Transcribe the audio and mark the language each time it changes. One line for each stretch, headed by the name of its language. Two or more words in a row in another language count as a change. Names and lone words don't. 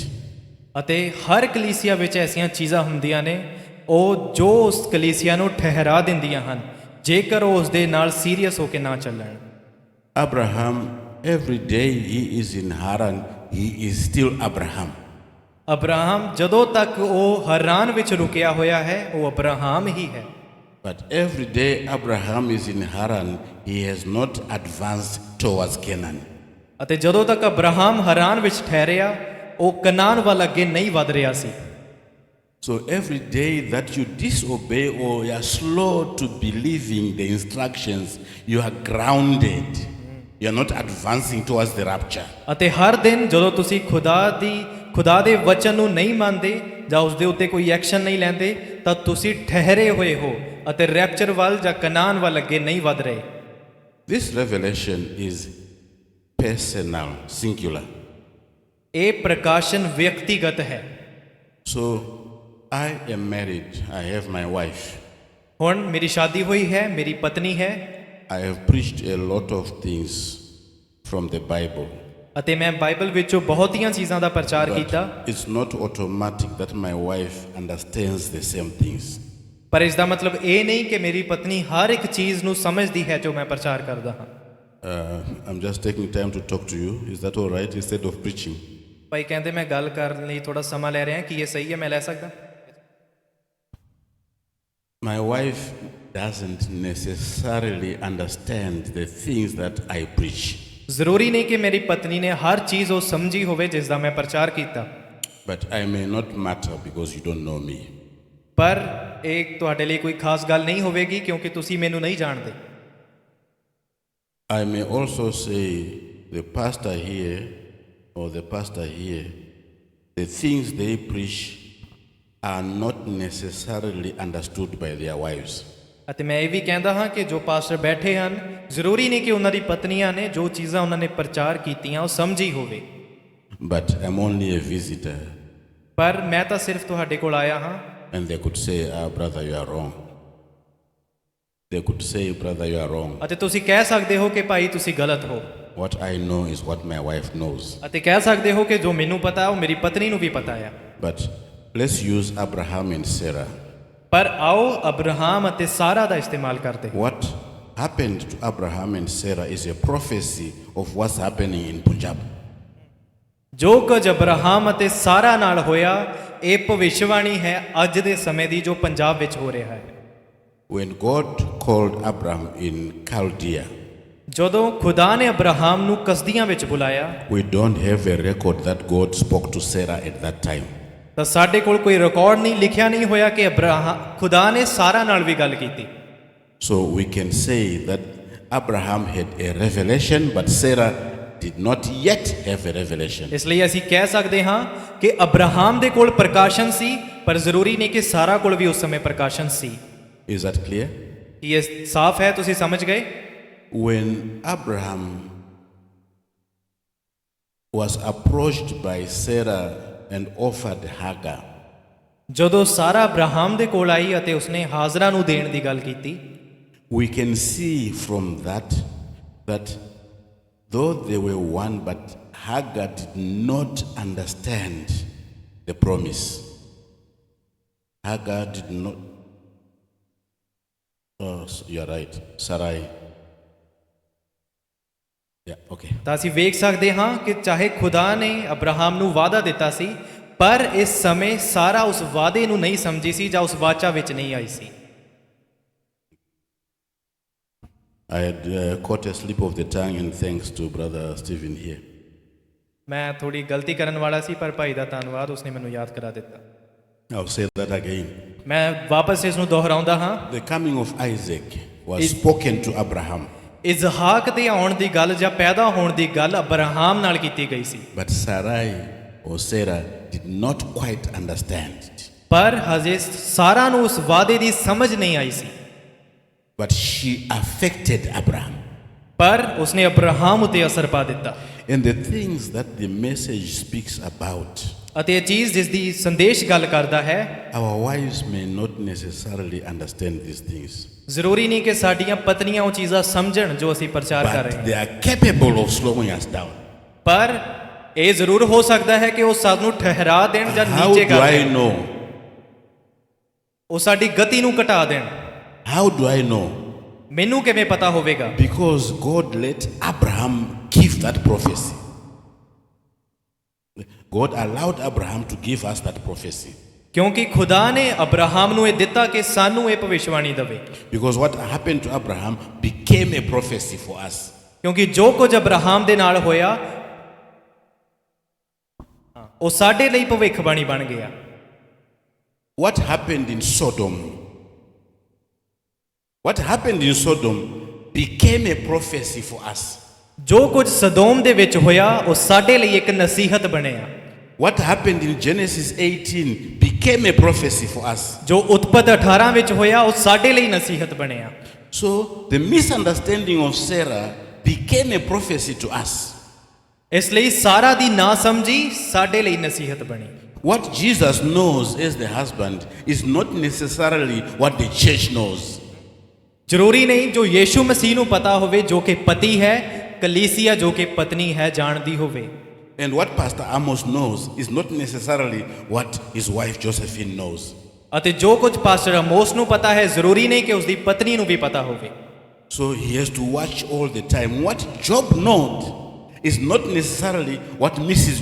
Punjabi: ਅਤੇ ਹਰ ਕਲੀਸਿਆ ਵਿੱਚ ਐਸੀਆਂ ਚੀਜ਼ਾਂ ਹੁੰਦੀਆਂ ਨੇ ਉਹ ਜੋ ਉਸ ਕਲੀਸਿਆ ਨੂੰ ਠਹਿਰਾ ਦਿੰਦੀਆਂ ਹਨ ਜੇਕਰ ਉਹ ਉਸ ਦੇ ਨਾਲ ਸੀਰੀਅਸ ਹੋ ਕੇ ਨਾ ਚੱਲਣ।
English: Abraham, every day he is in Haran, he is still Abraham.
Punjabi: ਅਬਰਾਹਮ ਜਦੋਂ ਤੱਕ ਉਹ ਹਰਾਨ ਵਿੱਚ ਰੁਕਿਆ ਹੋਇਆ ਹੈ ਉਹ ਅਬਰਾਹਮ ਹੀ ਹੈ।
English: But every day Abraham is in Haran, he has not advanced towards Canaan.
Punjabi: ਅਤੇ ਜਦੋਂ ਤੱਕ ਅਬਰਾਹਮ ਹਰਾਨ ਵਿੱਚ ਠਹਿਰਿਆ ਉਹ ਕਨਾਨ ਵੱਲ ਅੱਗੇ ਨਹੀਂ ਵਧ ਰਿਹਾ ਸੀ।
English: So every day that you disobey or you are slow to believing the instructions, you are grounded. You are not advancing towards the rapture.
Punjabi: ਅਤੇ ਹਰ ਦਿਨ ਜਦੋਂ ਤੁਸੀਂ ਖੁਦਾ ਦੇ ਵਚਨ ਨੂੰ ਨਹੀਂ ਮੰਨਦੇ ਜਾਂ ਉਸ ਦੇ ਉੱਤੇ ਕੋਈ ਐਕਸ਼ਨ ਨਹੀਂ ਲੈਂਦੇ ਤਾਂ ਤੁਸੀਂ ਠਹਿਰੇ ਹੋਏ ਹੋ ਅਤੇ ਰੈਪਚਰ ਵੱਲ ਜਾਂ ਕਨਾਨ ਵੱਲ ਅੱਗੇ ਨਹੀਂ ਵਧ ਰਹੇ।
English: This revelation is personal, singular.
Punjabi: ਇਹ ਪ੍ਰਕਾਸ਼ਨ ਵਿਅਕਤੀਗਤ ਹੈ।
English: So I am married, I have my wife.
Punjabi: ਹੁਣ ਮੇਰੀ ਸ਼ਾਦੀ ਹੋਈ ਹੈ, ਮੇਰੀ ਪਤਨੀ ਹੈ
English: I have preached a lot of things from the Bible.
Punjabi: ਅਤੇ ਮੈਂ ਬਾਈਬਲ ਵਿੱਚੋਂ ਬਹੁਤੀਆਂ ਚੀਜ਼ਾਂ ਦਾ ਪ੍ਰਚਾਰ ਕੀਤਾ,
English: But it's not automatic that my wife understands the same things.
Punjabi: ਪਰ ਇਸ ਦਾ ਮਤਲਬ ਇਹ ਨਹੀਂ ਕਿ ਮੇਰੀ ਪਤਨੀ ਹਰ ਇੱਕ ਚੀਜ਼ ਨੂੰ ਸਮਝਦੀ ਹੈ ਜੋ ਮੈਂ ਪ੍ਰਚਾਰ ਕਰਦਾ ਹਾਂ।
English: I'm just taking time to talk to you. Is that all right? Instead of preaching.
Punjabi: ਭਾਈ ਕਹਿੰਦੇ ਮੈਂ ਗੱਲ ਕਰਨ ਲਈ ਥੋੜਾ ਸਮਾਂ ਲੈ ਰਿਹਾ, ਕੀ ਇਹ ਸਹੀ ਹੈ, ਮੈਂ ਲੈ ਸਕਦਾ?
English: My wife doesn't necessarily understand the things that I preach.
Punjabi: ਜ਼ਰੂਰੀ ਨਹੀਂ ਕਿ ਮੇਰੀ ਪਤਨੀ ਨੇ ਹਰ ਚੀਜ਼ ਉਹ ਸਮਝੀ ਹੋਵੇ ਜਿਸ ਦਾ ਮੈਂ ਪ੍ਰਚਾਰ ਕੀਤਾ,
English: But I may not matter because you don't know me.
Punjabi: ਪਰ ਇਹ ਤੁਹਾਡੇ ਲਈ ਕੋਈ ਖਾਸ ਗੱਲ ਨਹੀਂ ਹੋਵੇਗੀ ਕਿਉਂਕਿ ਤੁਸੀਂ ਮੈਨੂੰ ਨਹੀਂ ਜਾਣਦੇ।
English: I may also say the pastor here or the pastor here, the things they preach are not necessarily understood by their wives.
Punjabi: ਅਤੇ ਮੈਂ ਇਹ ਵੀ ਕਹਿੰਦਾ ਹਾਂ ਕਿ ਜੋ ਪਾਸਟਰ ਬੈਠੇ ਹਨ, ਜ਼ਰੂਰੀ ਨਹੀਂ ਕਿ ਉਹਨਾਂ ਦੀ ਪਤਨੀਆਂ ਨੇ ਜੋ ਚੀਜ਼ਾਂ ਉਹਨਾਂ ਨੇ ਪ੍ਰਚਾਰ ਕੀਤੀਆਂ ਉਹ ਸਮਝੀ ਹੋਵੇ।
English: But I'm only a visitor.
Punjabi: ਪਰ ਮੈਂ ਤਾਂ ਸਿਰਫ ਤੁਹਾਡੇ ਕੋਲ ਆਇਆ ਹਾਂ।
English: And they could say, brother, you are wrong. They could say, brother, you are wrong.
Punjabi: ਅਤੇ ਤੁਸੀਂ ਕਹਿ ਸਕਦੇ ਹੋ ਕਿ ਭਾਈ ਤੁਸੀਂ ਗਲਤ ਹੋ,
English: What I know is what my wife knows.
Punjabi: ਅਤੇ ਕਹਿ ਸਕਦੇ ਹੋ ਕਿ ਜੋ ਮੈਨੂੰ ਪਤਾ ਉਹ ਮੇਰੀ ਪਤਨੀ ਨੂੰ ਵੀ ਪਤਾ ਹੈ।
English: But let's use Abraham and Sarah.
Punjabi: ਪਰ ਆਓ ਅਬਰਾਹਮ ਅਤੇ ਸਾਰਾ ਦਾ ਇਸਤੇਮਾਲ ਕਰਦੇ ਹਾਂ।
English: What happened to Abraham and Sarah is a prophecy of what's happening in Punjab.
Punjabi: ਜੋ ਕੁਝ ਅਬਰਾਹਮ ਅਤੇ ਸਾਰਾ ਨਾਲ ਹੋਇਆ ਇਹ ਭਵਿੱਖਬਾਣੀ ਹੈ ਅੱਜ ਦੇ ਸਮੇਂ ਦੀ ਜੋ ਪੰਜਾਬ ਵਿੱਚ ਹੋ ਰਿਹਾ ਹੈ।
English: When God called Abraham in Chaldea,
Punjabi: ਜਦੋਂ ਖੁਦਾ ਨੇ ਅਬਰਾਹਮ ਨੂੰ ਕਸਦੀਆਂ ਵਿੱਚ ਬੁਲਾਇਆ
English: we don't have a record that God spoke to Sarah at that time.
Punjabi: ਤਾਂ ਸਾਡੇ ਕੋਲ ਕੋਈ ਰਿਕਾਰਡ ਨਹੀਂ, ਲਿਖਿਆ ਨਹੀਂ ਹੋਇਆ ਕਿ ਖੁਦਾ ਨੇ ਸਾਰਾ ਨਾਲ ਵੀ ਗੱਲ ਕੀਤੀ।
English: So we can say that Abraham had a revelation, but Sarah did not yet have a revelation.
Punjabi: ਇਸ ਲਈ ਅਸੀਂ ਕਹਿ ਸਕਦੇ ਹਾਂ ਕਿ ਅਬਰਾਹਮ ਦੇ ਕੋਲ ਪ੍ਰਕਾਸ਼ਨ ਸੀ, ਪਰ ਜ਼ਰੂਰੀ ਨਹੀਂ ਕਿ ਸਾਰਾ ਕੋਲ ਵੀ ਉਸ ਸਮੇਂ ਪ੍ਰਕਾਸ਼ਨ ਸੀ।
English: Is that clear?
Punjabi: ਕੀ ਇਹ ਸਾਫ਼ ਹੈ? ਤੁਸੀਂ ਸਮਝ ਗਏ?
English: When Abraham was approached by Sarah and offered Hagar,
Punjabi: ਜਦੋਂ ਸਾਰਾ ਅਬਰਾਹਮ ਦੇ ਕੋਲ ਆਈ ਅਤੇ ਉਸਨੇ ਹਾਜ਼ਰਾ ਨੂੰ ਦੇਣ ਦੀ ਗੱਲ ਕੀਤੀ,
English: we can see from that though they were one, but Hagar did not understand the promise. Hagar did not. Oh, you're right. Sarai. Yeah, okay.
Punjabi: ਤਾਂ ਅਸੀਂ ਵੇਖ ਸਕਦੇ ਹਾਂ ਕਿ ਚਾਹੇ ਖੁਦਾ ਨੇ ਅਬਰਾਹਮ ਨੂੰ ਵਾਅਦਾ ਦਿੱਤਾ ਸੀ, ਪਰ ਇਸ ਸਮੇਂ ਸਾਰਾ ਉਸ ਵਾਅਦੇ ਨੂੰ ਨਹੀਂ ਸਮਝੀ ਸੀ ਜਾਂ ਉਸ ਵਾਚਾ ਵਿੱਚ ਨਹੀਂ ਆਈ ਸੀ।
English: I had caught a slip of the tongue, and thanks to Brother Stephen here.
Punjabi: ਮੈਂ ਥੋੜੀ ਗਲਤੀ ਕਰਨ ਵਾਲਾ ਸੀ, ਪਰ ਭਾਈ ਦਾ ਧੰਨਵਾਦ, ਉਸਨੇ ਮੈਨੂੰ ਯਾਦ ਕਰਾ ਦਿੱਤਾ।
English: I'll say that again.
Punjabi: ਮੈਂ ਵਾਪਸ ਇਸ ਨੂੰ ਦੁਹਰਾਉਂਦਾ ਹਾਂ।
English: The coming of Isaac was spoken to Abraham.
Punjabi: ਇਜ਼ਹਾਕ ਦੇ ਆਉਣ ਦੀ ਗੱਲ ਜਾਂ ਪੈਦਾ ਹੋਣ ਦੀ ਗੱਲ ਅਬਰਾਹਮ ਨਾਲ ਕੀਤੀ ਗਈ ਸੀ,
English: But Sarai or Sarah did not quite understand it.
Punjabi: ਪਰ ਹਜੇ ਸਾਰਾ ਨੂੰ ਉਸ ਵਾਅਦੇ ਦੀ ਸਮਝ ਨਹੀਂ ਆਈ ਸੀ।
English: But she affected Abraham.
Punjabi: ਪਰ ਉਸਨੇ ਅਬਰਾਹਮ ਉਤੇ ਅਸਰ ਪਾ ਦਿੱਤਾ।
English: And the things that the message speaks about,
Punjabi: ਅਤੇ ਇਹ ਚੀਜ਼ ਜਿਸ ਦੀ ਸੰਦੇਸ਼ ਗੱਲ ਕਰਦਾ ਹੈ,
English: our wives may not necessarily understand these things.
Punjabi: ਜ਼ਰੂਰੀ ਨਹੀਂ ਕਿ ਸਾਡੀਆਂ ਪਤਨੀਆਂ ਉਹ ਚੀਜ਼ਾਂ ਸਮਝਣ ਜੋ ਅਸੀਂ ਪ੍ਰਚਾਰ ਕਰ ਰਹੇ
English: But
Punjabi: ਹਾਂ,
English: they are capable of slowing us down.
Punjabi: ਪਰ ਇਹ ਜ਼ਰੂਰ ਹੋ ਸਕਦਾ ਹੈ ਕਿ ਉਹ ਸਾਨੂੰ ਠਹਿਰਾ ਦੇਣ ਜਾਂ
English: How
Punjabi: ਨੀਚੇ
English: do
Punjabi: ਕਰ
English: I
Punjabi: ਦੇਣ,
English: know?
Punjabi: ਉਹ ਸਾਡੀ ਗਤੀ ਨੂੰ ਘਟਾ ਦੇਣ।
English: How do I know?
Punjabi: ਮੈਨੂੰ ਕਿਵੇਂ ਪਤਾ ਹੋਵੇਗਾ?
English: Because God let Abraham give that prophecy. God allowed Abraham to give us that prophecy.
Punjabi: ਕਿਉਂਕਿ ਖੁਦਾ ਨੇ ਅਬਰਾਹਮ ਨੂੰ ਇਹ ਦਿੱਤਾ ਕਿ ਸਾਨੂੰ ਇਹ ਭਵਿੱਖਬਾਣੀ ਦੇਵੇ।
English: Because what happened to Abraham became a prophecy for us.
Punjabi: ਕਿਉਂਕਿ ਜੋ ਕੁਝ ਅਬਰਾਹਮ ਦੇ ਨਾਲ ਹੋਇਆ ਉਹ ਸਾਡੇ ਲਈ ਭਵਿੱਖਬਾਣੀ ਬਣ ਗਿਆ।
English: What happened in Sodom? What happened in Sodom became a prophecy for us.
Punjabi: ਜੋ ਕੁਝ ਸਦੋਮ ਦੇ ਵਿੱਚ ਹੋਇਆ ਉਹ ਸਾਡੇ ਲਈ ਇੱਕ ਨਸੀਹਤ ਬਣਿਆ।
English: what happened in Genesis 18 became a prophecy for us.
Punjabi: ਜੋ ਉਤਪਤ 18 ਵਿੱਚ ਹੋਇਆ ਉਹ ਸਾਡੇ ਲਈ ਨਸੀਹਤ ਬਣਿਆ।
English: So the misunderstanding of Sarah became a prophecy to us.
Punjabi: ਇਸ ਲਈ ਸਾਰਾ ਦੀ ਨਾ ਸਮਝੀ ਸਾਡੇ ਲਈ ਨਸੀਹਤ ਬਣੀ।
English: What Jesus knows as the husband is not necessarily what the church knows.
Punjabi: ਜ਼ਰੂਰੀ ਨਹੀਂ ਜੋ ਯੀਸ਼ੂ ਮਸੀਹ ਨੂੰ ਪਤਾ ਹੋਵੇ ਜੋ ਕਿ ਪਤੀ ਹੈ, ਕਲੀਸਿਆ ਜੋ ਕਿ ਪਤਨੀ ਹੈ ਜਾਣਦੀ ਹੋਵੇ।
English: And what Pastor Amos knows is not necessarily what his wife Josephine knows.
Punjabi: ਅਤੇ ਜੋ ਕੁਝ ਪਾਸਟਰ ਅਮੋਸ ਨੂੰ ਪਤਾ ਹੈ ਜ਼ਰੂਰੀ ਨਹੀਂ ਕਿ ਉਸਦੀ ਪਤਨੀ ਨੂੰ ਵੀ ਪਤਾ ਹੋਵੇ।
English: So he has to watch all the time. What Job knows is not necessarily what Mrs.